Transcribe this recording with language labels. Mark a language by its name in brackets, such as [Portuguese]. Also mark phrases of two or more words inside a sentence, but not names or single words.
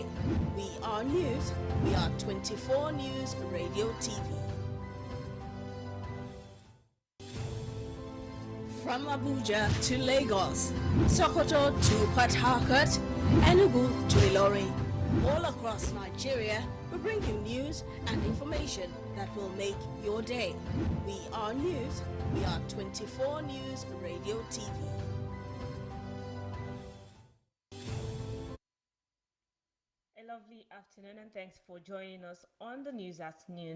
[English] We are news. We are 24 News Radio TV. From Abuja to Lagos, Sokoto to Port Harcourt, Enugu to Ilorin. All across Nigeria, we bring you news and information that will make your day. We are news. We are 24 News Radio TV. A lovely afternoon and thanks for joining us on the News Afternoon.